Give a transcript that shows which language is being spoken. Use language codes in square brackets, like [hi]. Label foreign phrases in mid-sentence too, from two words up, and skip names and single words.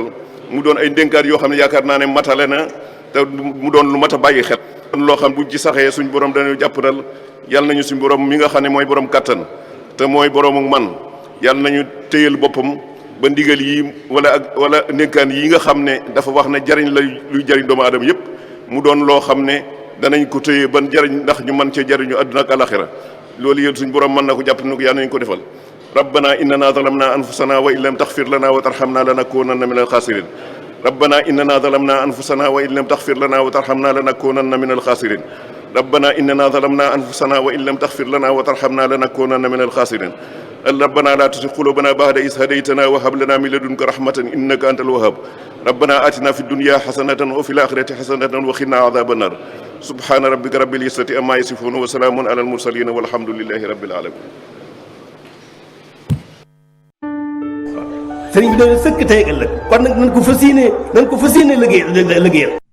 [wo] mu doon ay ndénkaat yoo xam ne yaakaar naa ne matale na te mu doon lu mat a bàyyi xel loo xam buñ ci saxee suñ borom dañu jàppandal yàlla nañu suñ borom mi nga xam ne mooy borom kattan te mooy boroomu man yàlla nañu téyal boppam ba ndigal yi wala ndénkaan yi nga xam ne dafa wax ne jariñ la luy jariñ doomu aadama yépp mu doon loo xam ne danañ ko téye ban jariñ ndax ñu mën cee jariñu àdduna ak àllaaxira loolu yéen suñ borom mën na ko jàpp na ko yàlla nañu ko defal [ar] ربنا إننا ظلمنا أنفسنا وإن لم تغفر لنا وترحمنا لنكونن من الخاسرين ربنا إننا ظلمنا أنفسنا وإن لم تغفر لنا وترحمنا لنكونن من الخاسرين ربنا إننا ظلمنا أنفسنا وإن لم تغفر لنا وترحمنا لنكونن من الخاسرين ربنا لا تزغ قلوبنا بعد إذ هديتنا وهب لنا من لدنك رحمة إنك أنت الوهاب ربنا آتنا في الدنيا حسنة وفي الآخرة حسنة وقنا عذاب النار سبحان ربك رب العزة عما يصفون وسلام على المرسلين والحمد لله رب العالمين. [wo] sëriñ bi doon sëkk tey ëllëg kon nag nañ ko fas yéene liggéeyal